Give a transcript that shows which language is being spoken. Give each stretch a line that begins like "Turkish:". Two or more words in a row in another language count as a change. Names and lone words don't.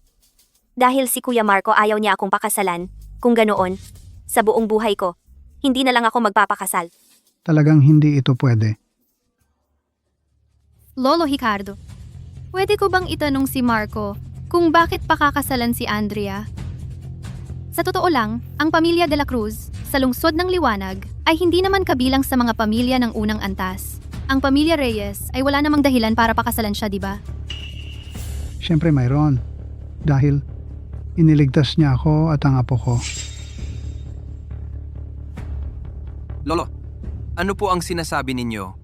Filipino: Dahil si Kuya Marco ayaw niya akong pakasalan. Kung ganoon, sa buong buhay ko, hindi na lang ako magpapakasal. Talagang hindi ito pwede. Lolo Ricardo, pwede ko bang itanong si Marco kung bakit pakakasalan si Andrea? Sa totoo lang, ang pamilya de la Cruz, sa lungsod ng Liwanag, ay hindi naman kabilang sa mga pamilya ng unang antas. Ang pamilya Reyes ay wala namang dahilan para pakasalan siya, di ba? Siyempre mayroon. Dahil iniligtas niya ako at ang apo ko. Lolo, ano po ang sinasabi ninyo?